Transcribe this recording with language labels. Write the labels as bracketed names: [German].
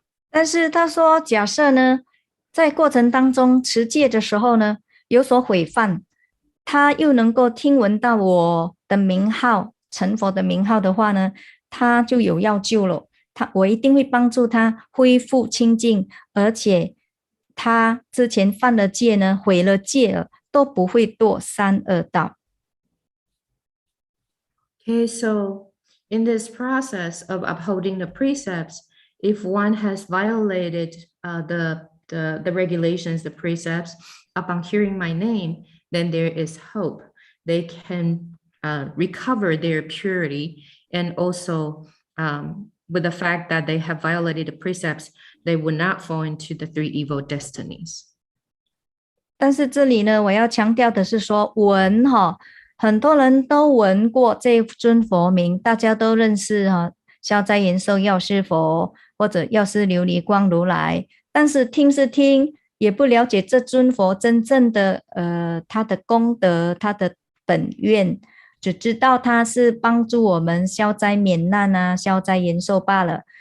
[Chinese] 但是他说，假设呢，在过程当中持戒的时候呢，有所毁犯，他又能够听闻到我的名号，成佛的名号的话呢，他就有要救了。我一定会帮助他恢复清净，而且他之前犯了戒呢，毁了戒了，都不会堕三恶道。 [English] Okay, so in this process of upholding the precepts, if one has violated the the regulations, the precepts, upon hearing my name, then there is hope. They can recover their purity, and also with the fact that they have violated the precepts, they will not fall into the 3 evil destinies. [Chinese] 但是这里呢，我要强调的是说，闻很多人都闻过这尊佛名，大家都认识消灾延寿药师佛或者药师琉璃光如来，但是听是听，也不了解这尊佛真正的他的功德，他的本愿，只知道他是帮助我们消灾免难啊，消灾延寿罢了。